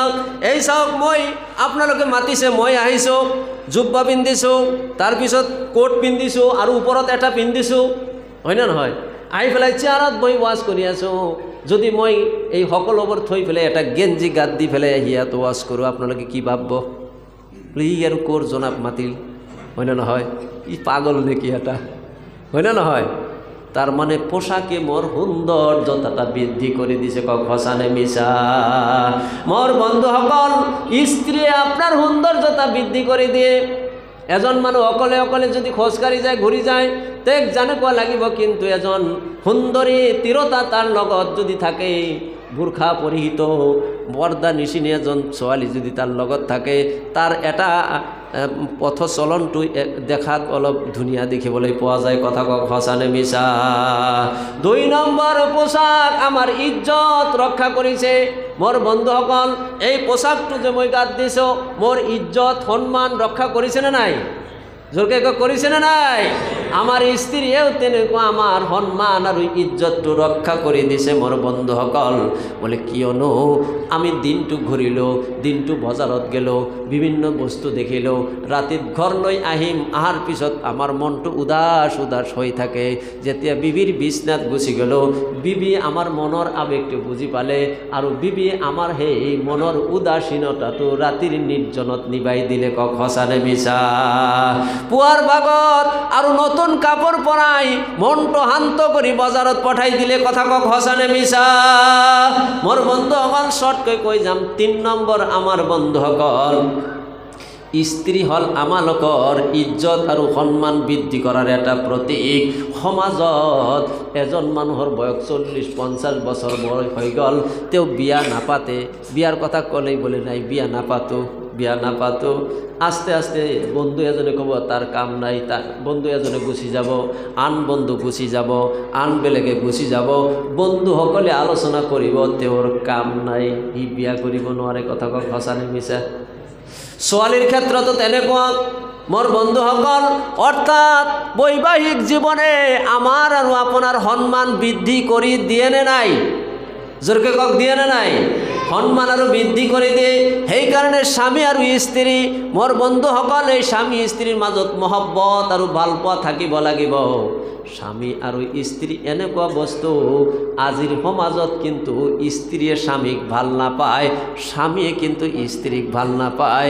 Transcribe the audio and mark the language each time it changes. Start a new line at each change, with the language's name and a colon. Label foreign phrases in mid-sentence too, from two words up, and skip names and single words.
Assamese: এই চাওক, মই আপোনালোকে মাতিছে, মই আহিছোঁ, জুব্বা পিন্ধিছোঁ, তাৰপিছত কোট পিন্ধিছোঁ আৰু ওপৰত এটা পিন্ধিছোঁ, হয়নে নহয়? আহি পেলাই চেয়াৰত বহি ৱাজ কৰি আছোঁ। যদি মই এই সকলোবোৰ থৈ পেলাই এটা গেঞ্জি গাত দি পেলাই ইয়াত ৱাজ কৰোঁ, আপোনালোকে কি ভাবব? ই আৰু ক'ৰ জনাব মাতিল, হয়নে নহয়? ই পাগল নেকি এটা, হয়নে নহয়? তার মানে পোশাকে মোর সৌন্দর্যতাটা বৃদ্ধি করে দিছে খসানে মিশা। মোর বন্ধু সকল স্ত্রী আপনার সৌন্দর্যতা বৃদ্ধি করে দিয়ে এজন মানুষ অকলে অকলে যদি খোজকাঢ়ি যায় ঘূৰি যায় তেক জানে কোৱা লাগিব, কিন্তু এজন সুন্দরী তিরতা তার লগত যদি থাকে, বুরখা পরিহিত পর্দা নিশিনী এজন ছোৱালী যদি তার লগত থাকে, তার এটা পথ চলনটো দেখাত অলপ ধুনীয়া দেখিবলৈ পোৱা যায়। কথা কক সঁচানে মিছা? ২ নম্বৰ পোশাক আমার ইজ্জত রক্ষা করেছে। মোর বন্ধুসকল এই পোশাকটো যে মই গাত দিছো মোর ইজ্জত সম্মান রক্ষা করেছে না নাই? জোরকে করেছে না নাই? আমার স্ত্রীও তেনেকুৱা আমার সম্মান আর ইজ্জতটো রক্ষা করে দিছে মোর বন্ধুসকল। বলে কিয়নো আমি দিনটো ঘূৰিলো, দিনটো বজাৰত গেলো, বিভিন্ন বস্তু দেখিলো, রাতিত ঘর লৈ আহিম, আহাৰ পিছত আমার মনটো উদাস উদাস হৈ থাকে। যেতিয়া বিবির বিছনাত গুচি গেল, বিবি আমার মনৰ আবেগটো বুঝি পালে আৰু বিবি আমার সেই মনৰ উদাসীনতাটো ৰাতিৰ নিৰ্জনত নিবাই দিলে। কক সঁচানে মিছা? পুৱাৰ ভাগত আৰু নতুন কাপড় পরাই মনটো শান্ত কৰি বজাৰত পঠাই দিলে। কথা কক সঁচানে মিছা? মোর বন্ধুসকল শর্টকৈ কৈ যাম। ৩ নম্বৰ আমার বন্ধুসকল স্ত্রী হল আমালোকৰ ইজ্জত আৰু সম্মান বৃদ্ধি কৰাৰ এটা প্ৰতীক। সমাজত এজন মানুহৰ বয়স 40-50 বছৰ বয়স হৈ গ'ল, তেওঁ বিয়া নাপাতে। বিয়াৰ কথা ক'লেই বলে নাই বিয়া নাপাতো, বিয়া নাপাতো। আস্তে আস্তে বন্ধু এজনে ক'ব তার কাম নাই, তার বন্ধু এজনে গুচি যাব, আন বন্ধু গুচি যাব, আন বেলেগে গুচি যাব। বন্ধুসকলে আলোচনা কৰিব তেওঁৰ কাম নাই, সি বিয়া কৰিব নোৱাৰে। কথা কক সঁচানে মিছা? ছোৱালীৰ ক্ষেত্ৰতো তেনেকুৱা। মোর বন্ধুসকল অর্থাৎ বৈবাহিক জীবনে আমার আর আপনার সম্মান বৃদ্ধি করে দিয়ে নে নাই? জোরকে কক দিয়ে না নাই? সম্মান আৰু বৃদ্ধি কৰি দিয়ে। সেইকাৰণে স্বামী আৰু স্ত্ৰী, মোর বন্ধুসকল এই স্বামী স্ত্ৰীৰ মাজত মহব্বত আৰু ভালপোৱা থাকিব লাগিব। স্বামী আৰু স্ত্ৰী এনেকুৱা বস্তু আজিৰ সমাজত কিন্তু স্ত্ৰীয়ে স্বামীক ভাল নাপায়, স্বামীয়ে কিন্তু স্ত্ৰীক ভাল নাপায়।